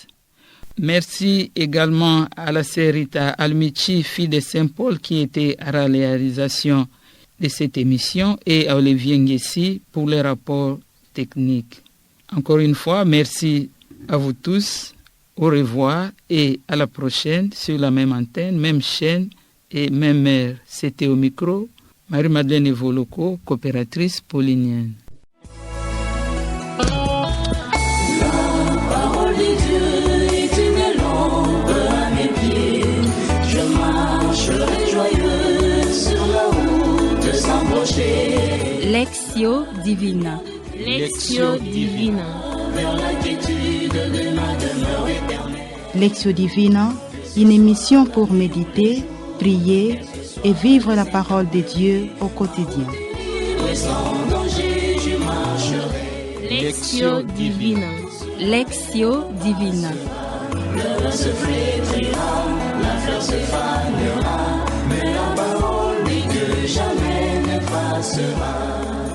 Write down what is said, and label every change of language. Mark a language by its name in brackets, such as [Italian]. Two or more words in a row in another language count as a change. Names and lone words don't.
[French] Merci également à la sœur Rita Almici, fille de Saint-Paul, qui était à la réalisation de cette émission, et à Olivier Nguessi pour les rapports techniques. Encore une fois, merci à vous tous. Au revoir et à la prochaine sur la même antenne, même chaîne et même heure. C'était au micro Marie-Madeleine Evoloko, coopératrice paulinienne. Lectio Divina. Lectio Divina. Lectio Divina, une émission pour méditer, prier et vivre la parole de Dieu au quotidien. Lectio Divina. Lectio Divina. Le se flétrira, la fleur se fanera, mais la parole dit que jamais ne passera.